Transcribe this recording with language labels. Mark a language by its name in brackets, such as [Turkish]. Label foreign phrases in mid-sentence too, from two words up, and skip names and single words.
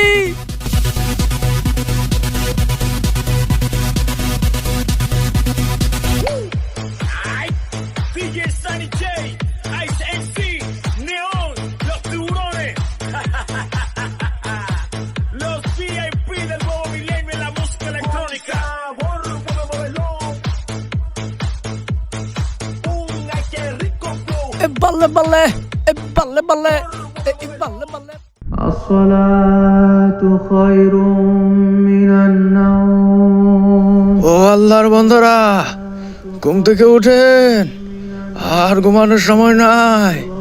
[Spanish] DJ Sunny J, Ice MC, Neon, los tiburones, los VIP del nuevo milenio en la música electrónica. Ay, qué rico flow. এ বাল্লে বাল্লে, এ বাল্লে বাল্লে, এ বাল্লে বাল্লে। [Bangla] ও আল্লাহর বন্ধুরা, ঘুম থেকে উঠেন, আর ঘুমানোর সময় নাই।